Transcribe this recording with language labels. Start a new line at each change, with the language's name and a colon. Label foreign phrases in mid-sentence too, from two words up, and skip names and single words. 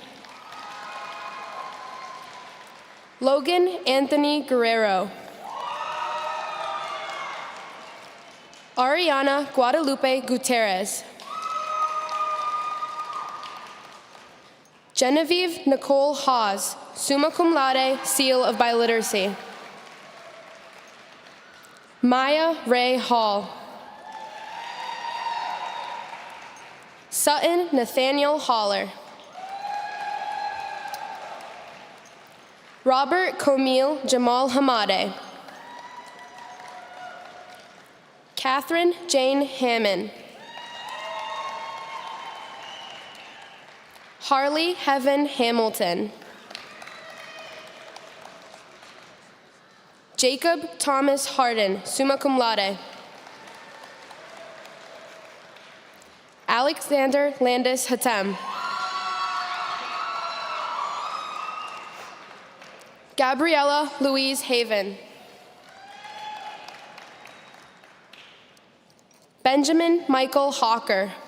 English: Logan Anthony Guerrero. Ariana Guadalupe Gutierrez. Genevieve Nicole Hawes,
Latin: summa cum laude,
English: seal of biliteracy. Maya Ray Hall. Sutton Nathaniel Holler. Robert Comil Jamal Hamade. Catherine Jane Hammond. Harley Heaven Hamilton. Jacob Thomas Harden,
Latin: summa cum laude.
English: Alexander Landis Hatem. Gabriella Louise Haven. Benjamin Michael Hawker.